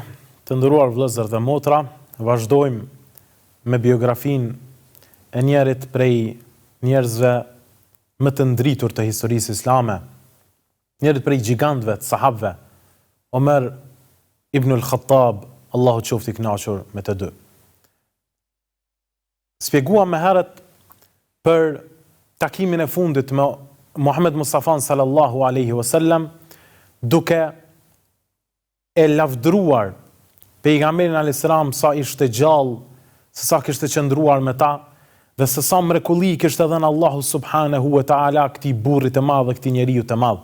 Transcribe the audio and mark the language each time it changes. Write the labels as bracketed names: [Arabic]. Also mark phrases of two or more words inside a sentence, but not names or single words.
[Albanian] Të nderuar vëllezër dhe motra, vazhdojmë me biografinë e njerit prej njerëzve më të ndritur të historisë islame, njerit prej gjigantëve të sahabëve, Omer ibn al-Khattab, Allahu qoftë i kënaqur me të dy. Spjeguam më herët për takimin e fundit me Muhammed Mustafa [Arabic] صلى الله عليه وسلم, [Albanian] duke e lavdruar pejgamberin [Arabic] عليه السلام [Albanian] sa ishte gjallë, se sa kishte qëndruar me ta, dhe se sa mrekulli kishte dhënë Allahu [Arabic] سبحانه وتعالى [Albanian] këtij burrit të madh dhe këtij njeriu të madh.